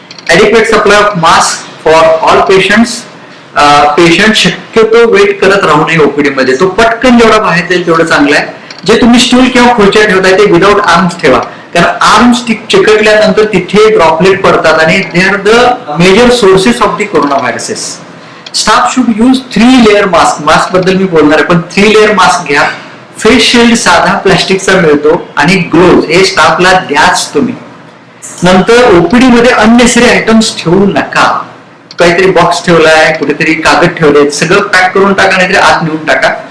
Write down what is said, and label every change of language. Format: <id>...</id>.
<en>Adequate supply of mask for all patients.</en> <mr>Patient शक्यतो weight करत राहू नये ओपीडी मध्ये. तो पटकन जेवढा बाहेर जाईल तेवढं चांगलं आहे. जे तुम्ही स्टूल किंवा खुर्च्या ठेवताय ते विदाउट आर्म्स ठेवा, कारण आर्म्स चिकटल्यानंतर तिथे ड्रॉपलेट पडतात आणि</mr> <en>They are the major sources of the corona viruses. Staff should use 3 layer mask.</en> <mr>Mask बद्दल मी बोलणार आहे, पण 3 लेअर मास्क घ्या. फेस शिल्ड साधा प्लास्टिकचा मिळतो आणि ग्लोव्ज हे स्टाफला द्याच तुम्ही. नंतर ओपीडी मध्ये अननेसेसरी आयटम्स ठेवू नका. काहीतरी बॉक्स ठेवलाय, कुठेतरी कागद ठेवले, सगळं पॅक करून टाका, नाहीतरी आत नेऊन टाका.</mr>